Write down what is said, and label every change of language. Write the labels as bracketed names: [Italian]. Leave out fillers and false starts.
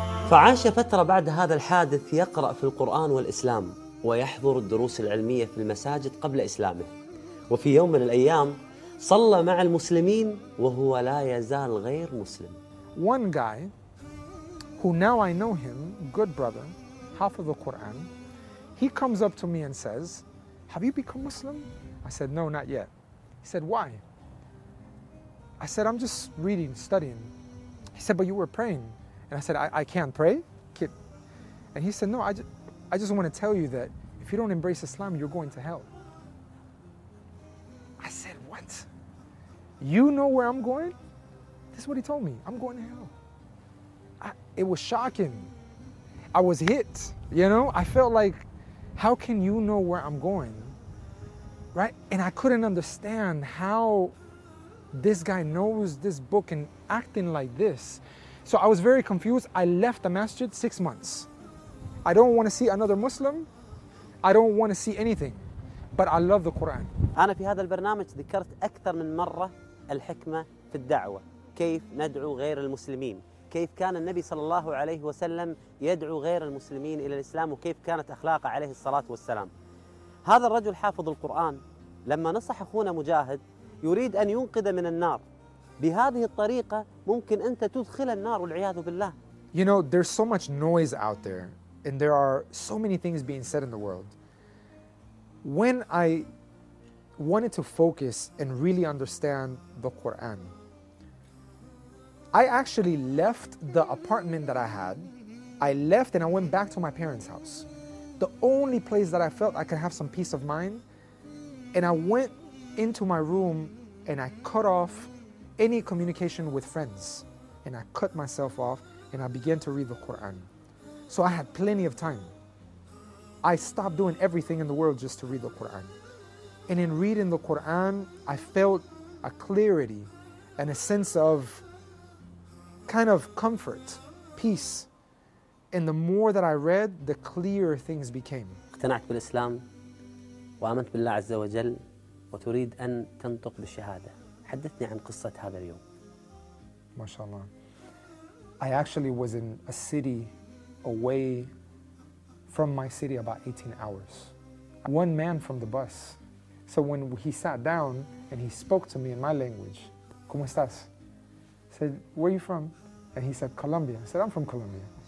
[Arabic] فعاش فترة بعد هذا الحادث يقرأ في القرآن والإسلام ويحضر الدروس العلمية في المساجد قبل إسلامه وفي يوم من الأيام صلى مع المسلمين وهو لا يزال غير مسلم [English] One guy who now I know him, good brother, [Arabic] حافظ القرآن [English] He comes up to me and says, have you become Muslim? I said, no, not yet. He said, why? I said, I'm just reading, studying. He said, but you were praying. And I said, I can't pray? Kid. And he said, no, I just want to tell you that if you don't embrace Islam, you're going to hell. I said, what? You know where I'm going? This is what he told me. I'm going to hell. It was shocking. I was hit, you know? I felt like, how can you know where I'm going? Right? And I couldn't understand how this guy knows this book and acting like this. So I was very confused. I left the masjid 6 months. I don't want to see another Muslim. I don't want to see anything. But I love the Quran. [Arabic] أنا في هذا البرنامج ذكرت أكثر من مرة الحكمة في الدعوة. كيف ندعو غير المسلمين؟ كيف كان النبي صلى الله عليه وسلم يدعو غير المسلمين إلى الإسلام؟ وكيف كانت أخلاقه عليه الصلاة والسلام؟ هذا الرجل حافظ القرآن لما نصح أخونا مجاهد يريد أن ينقذ من النار. بهذه الطريقة ممكن أنت تدخل النار والعياذ بالله. [English] You know, there's so much noise out there and there are so many things being said in the world. When I wanted to focus and really understand the Quran, I actually left the apartment that I had. I left and I went back to my parents' house. The only place that I felt I could have some peace of mind. And I went into my room and I cut off any communication with friends. And I cut myself off and I began to read the Quran. So I had plenty of time. I stopped doing everything in the world just to read the Quran. And in reading the Quran, I felt a clarity and a sense of kind of comfort, peace. And the more that I read, the clearer things became. [Arabic] اقتنعت بالإسلام وآمنت بالله عز وجل وتريد أن تنطق بالشهادة. حدثني عن قصة هذا اليوم. ما شاء الله. [English] I actually was in a city away from my city about 18 hours. One man from the bus. So when he sat down and he spoke to me in my language, [Spanish] ¿Cómo estás? [English] I said, where are you from? And he said, Colombia. I said, I'm from Colombia.